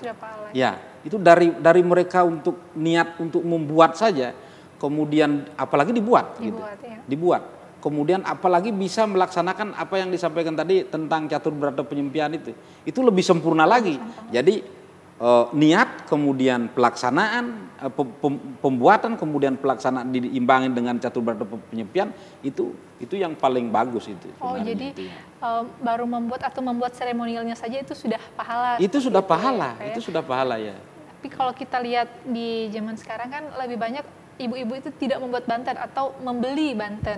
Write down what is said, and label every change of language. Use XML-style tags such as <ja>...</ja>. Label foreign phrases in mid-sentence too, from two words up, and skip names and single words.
<id>Sudah pahala. Ya, itu dari mereka untuk niat untuk membuat saja, kemudian apalagi dibuat gitu. Ya. Dibuat. Kemudian apalagi bisa melaksanakan apa yang disampaikan tadi tentang catur berata penyempian itu lebih sempurna lagi. Jadi niat, kemudian pelaksanaan, pembuatan, kemudian pelaksanaan diimbangin dengan catur berata penyempian itu yang paling bagus itu. Oh, jadi itu, baru membuat seremonialnya saja itu sudah pahala. Itu sudah pahala, ya, itu sudah pahala ya. Tapi kalau kita lihat di zaman sekarang kan lebih banyak ibu-ibu itu tidak membuat banten atau membeli banten.</id>